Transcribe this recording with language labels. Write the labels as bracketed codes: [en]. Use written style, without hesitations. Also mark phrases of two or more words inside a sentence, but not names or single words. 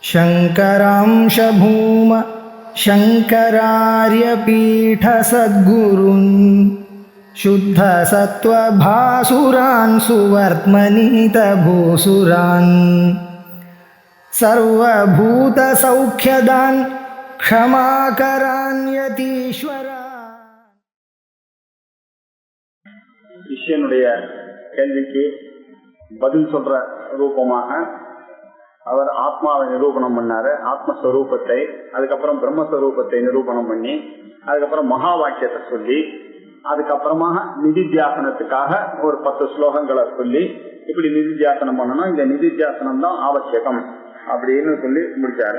[sa] शङ्करांश भूम शङ्करार्यपीठसद्गुरून् शुद्धसत्त्वभासुरान् सुवर्त्मनीतभूसुरान् सर्वभूतसौख्यदान् क्षमाकरान् यतीश्वरान्. [ta] சிஷ்யனுடைய கேள்விக்கு பதில் சொல்ற ரூபமாக அவர் ஆத்மாவை நிரூபணம் பண்ணாரு. ஆத்மஸ்வரூபத்தை, அதுக்கப்புறம் பிரம்மஸ்வரூபத்தை நிரூபணம் பண்ணி, அதுக்கப்புறம் மகா வாக்கியத்தை சொல்லி, அதுக்கப்புறமாக நிதித்தியாசனத்துக்காக ஒரு 10 ஸ்லோகங்களை சொல்லி, இப்படி நிதித்தியாசனம் பண்ணணும், இந்த நிதித்தியாசனம் தான் ஆவசியகம் அப்படின்னு சொல்லி முடிச்சாரு.